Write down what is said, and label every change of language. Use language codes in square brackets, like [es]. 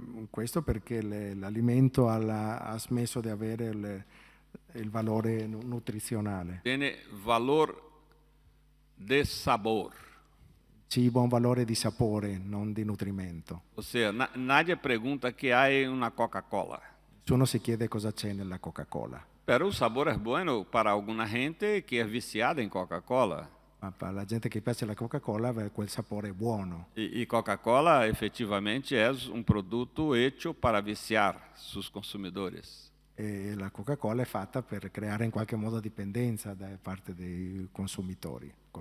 [it] Questo perché l'alimento ha smesso di avere il valore nutrizionale. [es] Tiene valor de sabor. [it] Cibo ha un valore di sapore, non di nutrimento. [pt] Ou seja, [es] nadie [pt] pergunta que há em uma Coca-Cola. [it] Nessuno si chiede cosa c'è nella Coca-Cola. [es] Pero [pt] o sabor é [es] bueno [pt] para alguma gente que é viciada em Coca-Cola. [it] Ma per la gente che piace la Coca-Cola, quel sapore è buono. [pt] E Coca-Cola efetivamente é um produto [es] hecho [pt] para viciar seus consumidores. [it] E la Coca-Cola è fatta per creare in qualche modo dipendenza da parte dei consumatori.